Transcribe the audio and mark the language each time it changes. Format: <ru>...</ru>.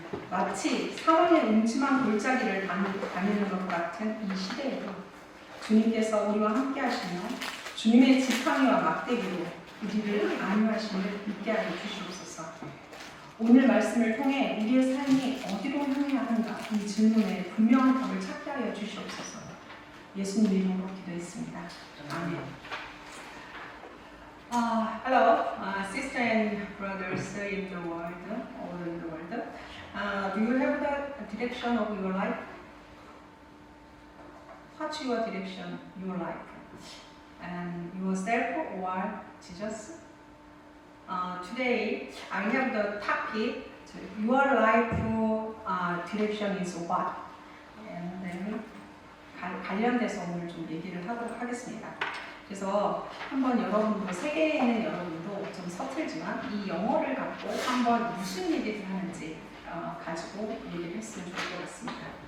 <ko>마치 사망의 음침한 골짜기를 다니는 것 같은 이 시대에도 주님께서 우리와 함께 하시며 주님의 지팡이와 막대기로 우리를 안위하심을 믿게 하여 주시옵소서. 오늘 말씀을 통해 우리의 삶이 어디로 향해야 하는가 이 질문에 분명한 답을 찾게 하여 주시옵소서. 예수님 이름으로 기도했습니다. 아멘.</ko> <en>Hello, sister and brothers in the world, all in the world. Do you have the direction of your life? What's your direction, your life? And yourself or Jesus? Today I have the topic, your life direction is what? And then</en> <ko>관련돼서 오늘 좀 얘기를 하도록 하겠습니다. 그래서 한번 여러분도, 세계에 있는 여러분도 좀 서툴지만 이 영어를 갖고 한번 무슨 얘기를 하는지 가지고 얘기를 했으면 좋을 것 같습니다.</ko>